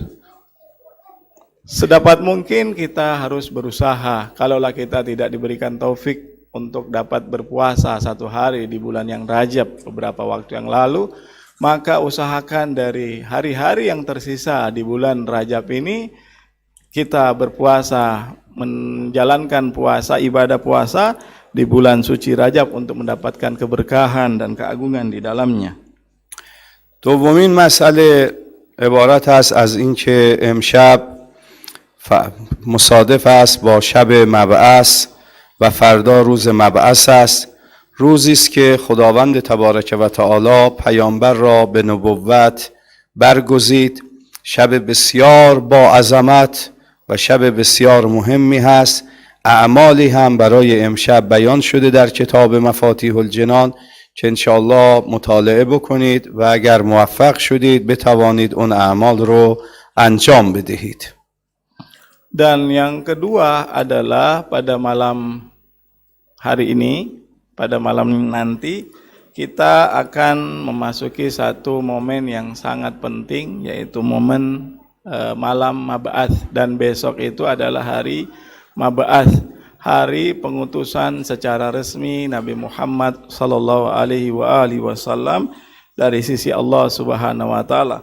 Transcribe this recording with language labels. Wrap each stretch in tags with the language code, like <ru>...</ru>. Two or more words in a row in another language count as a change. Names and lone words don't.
<id>Sedapat mungkin kita harus berusaha, kalaulah kita tidak diberikan taufik untuk dapat berpuasa 1 hari di bulan yang Rajab beberapa waktu yang lalu, maka usahakan dari hari-hari yang tersisa di bulan Rajab ini kita berpuasa, menjalankan puasa, ibadah puasa di bulan suci Rajab untuk mendapatkan keberkahan dan keagungan di dalamnya.</id> <fa>دومین مسئله عبارت است از اینکه امشب مصادف است با شب مبعث و فردا روز مبعث است، روزی است که خداوند</fa> <ar>تبارک و تعالی</ar> <fa>پیامبر را به نبوت برگزید. شب بسیار با عظمت و شب بسیار مهمی هست. اعمالی هم برای امشب بیان شده در کتاب مفاتیح الجنان که انشاءالله مطالعه بکنید و اگر موفق شدید بتوانید اون اعمال رو انجام بدهید.</fa> <id>Dan yang kedua adalah pada malam hari ini, pada malam nanti kita akan memasuki satu momen yang sangat penting, yaitu momen malam Mab'ats, dan besok itu adalah hari Mab'ats, hari pengutusan secara resmi Nabi Muhammad SAW dari sisi Allah</id> <ar>سبحانه وتعالى.</ar>